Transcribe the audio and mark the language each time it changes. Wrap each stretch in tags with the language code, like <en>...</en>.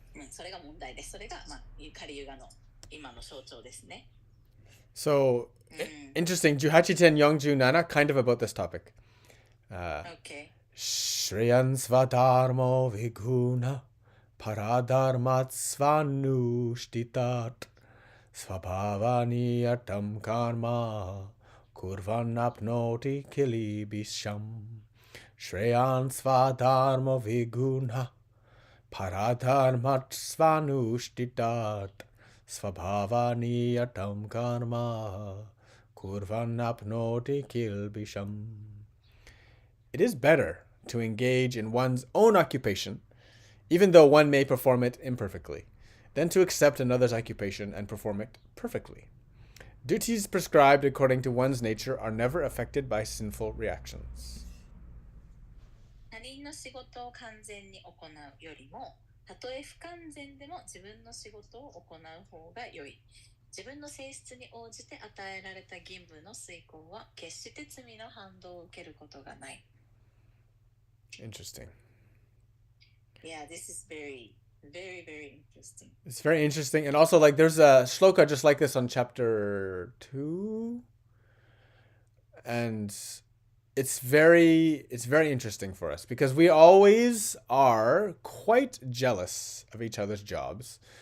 <ja>それが問題です。それが、カリユガの今の象徴ですね。</ja> <en>So, interesting.</en> <ja>Juhachiten Yongju Nana,</ja> <en>kind of about this topic. Okay.</en> <sa>Shriyan Svadharmo Viguna Paradharmat Svanushtitat Svabhavaniyatam Karma Kurvan Apnoti Kilibisham Shreyan Svadharmo Viguna Paradharmat Svanushtitat Svabhavaniyatam Karma Kurvan Apnoti Kilbisham.</sa> <en>It is better to engage in one's own occupation, even though one may perform it imperfectly, than to accept another's occupation and perform it perfectly. Duties prescribed according to one's nature are never affected by sinful reactions.</en> <ja>他人の仕事を完全に行うよりも、たとえ不完全でも自分の仕事を行う方が良い。自分の性質に応じて与えられた義務の遂行は決して罪の反動を受けることがない。</ja> <en>Interesting. Yeah, this is very, very, very interesting. It's very interesting. And also, like, there's a shloka just like this on chapter 2. And it's very interesting for us because we always are quite jealous of each other's jobs.</en>